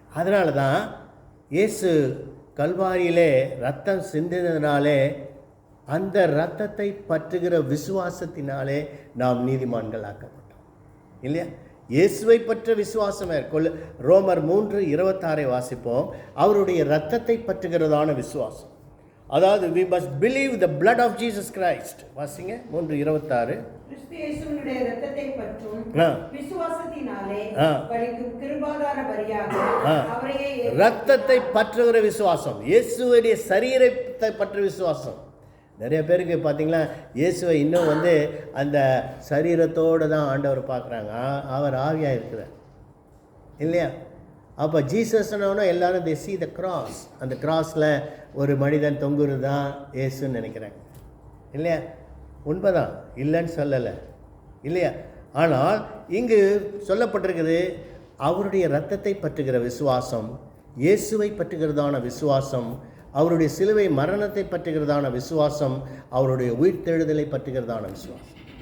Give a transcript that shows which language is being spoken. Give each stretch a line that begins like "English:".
Tamil: அதனால தான் இயேசு கல்வாரியிலே ரத்தம் சிந்தினதினாலே, அந்த இரத்தத்தை பற்றுகிற விசுவாசத்தினாலே நாம் நீதிமான்கள் ஆக்கப்பட்டோம், இல்லையா? இயேசுவை பற்ற விசுவாசம் மேற்கொள்ள ரோமர் 3:26 வாசிப்போம். அவருடைய இரத்தத்தை பற்றுகிறதான விசுவாசம், அதாவது
English: we must believe the blood of Jesus Christ.
Tamil: வாசிங்க 3:26. கிறிஸ்துவினுடைய இரத்தத்தை பற்றும் விசுவாசத்தினாலே பலிக்கும் கிருபாதார பலியாக அவரையே இரத்தத்தை பற்றுகிற விசுவாசம், இயேசுவுடைய சரீரத்தை பற்ற விசுவாசம். நிறைய பேருக்கு பார்த்தீங்களா, இயேசுவை இன்னும் அந்த சரீரத்தோடு தான் ஆண்டவர் பார்க்குறாங்க. அவர் ஆவியாக இருக்கிறார். இல்லையா? அப்போ ஜீசஸ்னோன்னா எல்லாரும்
English: they see the cross.
Tamil: அந்த கிராஸில் ஒரு மனிதன் தொங்குறது தான் இயேசுன்னு நினைக்கிறாங்க, இல்லையா? உண்மைதான், இல்லைன்னு சொல்லலை, இல்லையா? ஆனால் இங்கு சொல்லப்பட்டிருக்குது அவருடைய இரத்தத்தை பற்றுகிற விசுவாசம், இயேசுவை பற்றுகிறதான விசுவாசம், அவருடைய சிலுவை மரணத்தை பற்றுகிறதான விசுவாசம், அவருடைய உயிர்த்தெழுதலை பற்றுகிறதான விசுவாசம்.